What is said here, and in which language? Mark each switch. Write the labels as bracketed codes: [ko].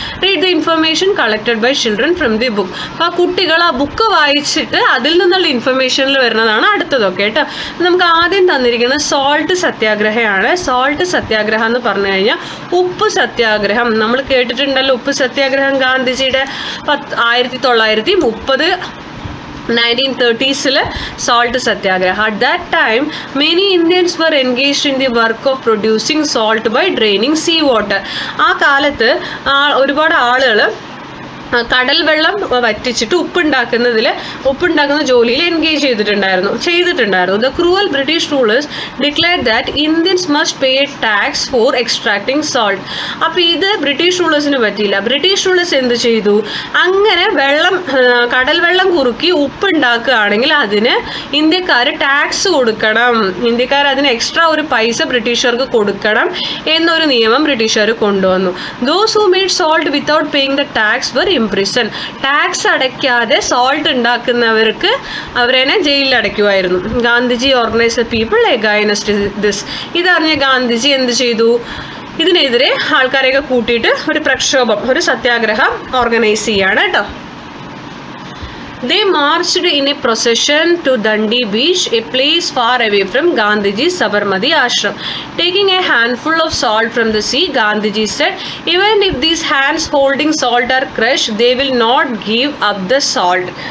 [en] Read the information collected by children from the book. [ml] അപ്പോൾ ആ കുട്ടികൾ ആ ബുക്ക് വായിച്ചിട്ട് അതിൽ നിന്നുള്ള ഇൻഫർമേഷനിൽ വരുന്നതാണ് അടുത്തതൊക്കെ കേട്ടോ. നമുക്ക് ആദ്യം തന്നിരിക്കുന്നത് സോൾട്ട് സത്യാഗ്രഹമാണ്. സോൾട്ട് സത്യാഗ്രഹം എന്ന് പറഞ്ഞു കഴിഞ്ഞാൽ ഉപ്പ് സത്യാഗ്രഹം നമ്മൾ കേട്ടിട്ടുണ്ടല്ലോ. ഉപ്പ് സത്യാഗ്രഹം ഗാന്ധിജിയുടെ 1930 1930s salt satyagraha. [en] At that time many Indians were engaged in the work of producing salt by draining sea water. [ml] ആ കാലത്ത് ഒരുപാട് ആളുകൾ കടൽ വെള്ളം വറ്റിച്ചിട്ട് ഉപ്പുണ്ടാക്കുന്ന ജോലിയിൽ എൻഗേജ് ചെയ്തിട്ടുണ്ടായിരുന്നു. [en] The cruel British rulers declare that Indians must pay tax for extracting salt. [ml] അപ്പോൾ ഇത് ബ്രിട്ടീഷ് റൂളേഴ്സിന് പറ്റിയില്ല. ബ്രിട്ടീഷ് റൂളേഴ്സ് എന്ത് ചെയ്തു? അങ്ങനെ കടൽ വെള്ളം കുറുക്കി ഉപ്പുണ്ടാക്കുകയാണെങ്കിൽ അതിന് ഇന്ത്യക്കാർ ടാക്സ് കൊടുക്കണം, ഇന്ത്യക്കാർ അതിന് എക്സ്ട്രാ ഒരു പൈസ ബ്രിട്ടീഷുകാർക്ക് കൊടുക്കണം എന്നൊരു നിയമം ബ്രിട്ടീഷുകാർ കൊണ്ടുവന്നു. [en] Those who made salt without paying the tax were imprison. [ml] Tax അടയ്ക്കാതെ salt ഉണ്ടാക്കുന്നവർക്ക് അവരെ ജയിലിൽ അടയ്ക്കുമായിരുന്നു. [en] Gandhiji organise the people against this. [ml] ഇതറിഞ്ഞ ഗാന്ധിജി എന്ത് ചെയ്തു? ഇതിനെതിരെ ആൾക്കാരെയൊക്കെ കൂട്ടിയിട്ട് ഒരു പ്രക്ഷോഭം, ഒരു സത്യാഗ്രഹം ഓർഗനൈസ് ചെയ്യാണ് കേട്ടോ. [en] They marched in a procession to Dandi beach, a place far away from Gandhiji's Sabarmati ashram. Taking a handful of salt from the sea, Gandhiji said, even if these hands holding salt are crushed, they will not give up the salt.